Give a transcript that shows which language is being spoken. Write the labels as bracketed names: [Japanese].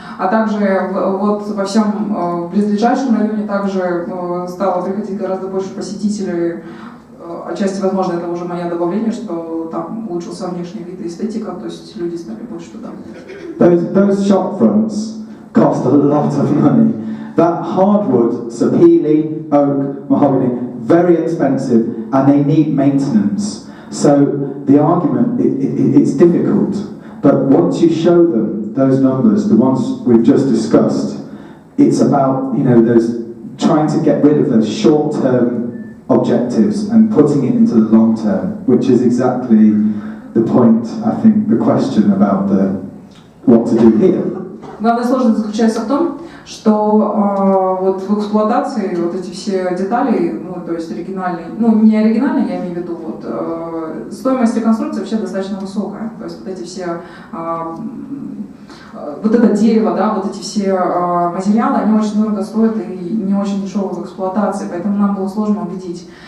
[Russian] А также вот во всем близлежащем районе также стало приходить гораздо больше посетителей. Отчасти, возможно, это уже мое добавление, что там улучшился внешний вид и эстетика, то есть люди стали больше туда. [English] Those shop fronts cost a lot of money. That hardwood, sapele, oak, mahogany, very expensive, and they need maintenance. So the argument, it's difficult, but once you show them those numbers, the ones we've just discussed, it's about, those trying to get rid of those short-term objectives and putting it into the long term, which is exactly the point, I think, the question about what to do here. [Russian] Главная сложность заключается в том, что вот в эксплуатации вот эти все детали, то есть оригинальные, не оригинальные, я имею в виду, стоимость реконструкции вообще достаточно высокая. То есть вот эти все, вот это дерево, да, вот эти все материалы, они очень дорого стоят и не очень дешевы в эксплуатации, поэтому нам было сложно убедить.